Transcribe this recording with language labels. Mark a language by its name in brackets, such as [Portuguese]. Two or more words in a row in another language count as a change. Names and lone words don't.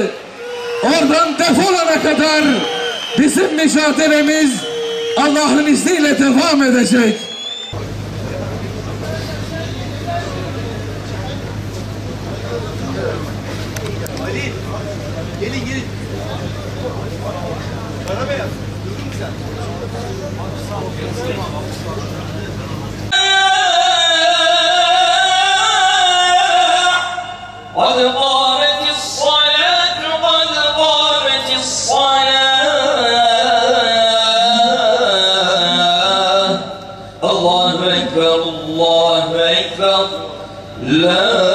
[Turkish] Oradan defolana kadar bizim mücadelemiz Allah'ın izniyle devam edecek. Ali, gelin. Karabeyaz, duydun mu sen? [Arabic] قد قامت الصلاة قد قامت الصلاة الله أكبر الله أكبر لا